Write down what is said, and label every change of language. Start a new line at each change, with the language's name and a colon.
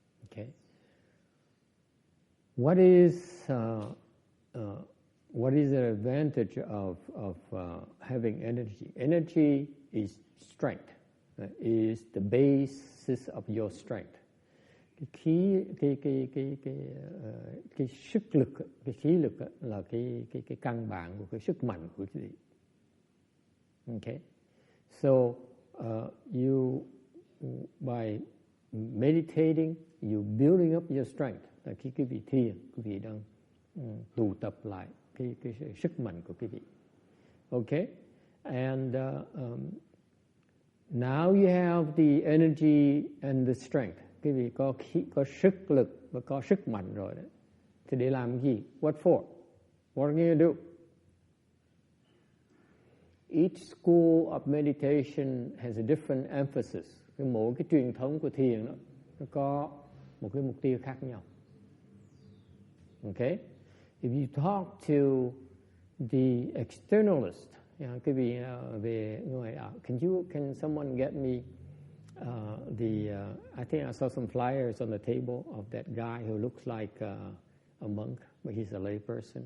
English: Okay. What is the advantage of having energy? Energy is strength. Is the basis of your strength.
Vietnamese: Cái sức lực, cái khí lực là cái căn bản của cái sức mạnh của quý vị.
English: Okay. So you, by meditating, you building up your strength.
Vietnamese: Khi quý vị thiền, quý vị đang tụ tập lại cái sức mạnh của quý vị.
English: Okay, and now you have the energy and the strength.
Vietnamese: Quý vị có sức lực và có sức mạnh rồi đấy. Thì để làm gì?
English: What for? What are you gonna do? Each school of meditation has a different emphasis.
Vietnamese: Mỗi cái truyền thống của thiền đó, nó có một cái mục tiêu khác nhau.
English: Okay? If you talk to the externalist,
Vietnamese: quý vị về người
English: can someone get me I think I saw some flyers on the table of that guy who looks like a monk, but he's a lay person.